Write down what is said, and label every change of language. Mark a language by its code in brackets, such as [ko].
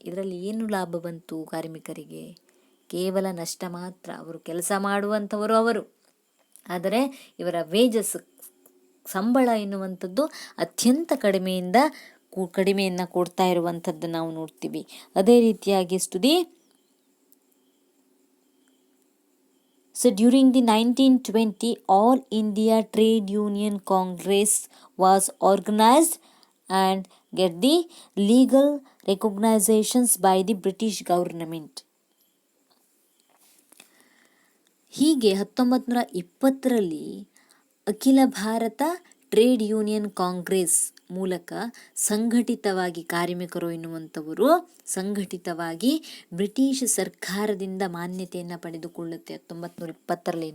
[kn] ಇದರಲ್ಲಿ ಏನು ಲಾಭ ಬಂತು ಕಾರ್ಮಿಕರಿಗೆ? ಕೇವಲ ನಷ್ಟ ಮಾತ್ರ. ಅವರು ಕೆಲಸ ಮಾಡುವಂಥವರು ಅವರು, ಆದರೆ ಇವರ ವೇಜಸ್, ಸಂಬಳ ಎನ್ನುವಂಥದ್ದು ಅತ್ಯಂತ ಕಡಿಮೆಯನ್ನು ಕೊಡ್ತಾ ಇರುವಂಥದ್ದು ನಾವು ನೋಡ್ತೀವಿ. ಅದೇ ರೀತಿಯಾಗಿ [en] So during the 1920 All India Trade Union Congress was organized and get the legal recognitions by the British government. [kn] ಹೀಗೆ 1920ರಲ್ಲಿ ಅಖಿಲ ಭಾರತ ಟ್ರೇಡ್ ಯೂನಿಯನ್ ಕಾಂಗ್ರೆಸ್ ಮೂಲಕ ಸಂಘಟಿತವಾಗಿ ಕಾರ್ಮಿಕರು ಎನ್ನುವಂಥವರು ಸಂಘಟಿತವಾಗಿ ಬ್ರಿಟಿಷ್ ಸರ್ಕಾರದಿಂದ ಮಾನ್ಯತೆಯನ್ನು ಪಡೆದುಕೊಳ್ಳುತ್ತೆ 1920ರಲ್ಲಿ.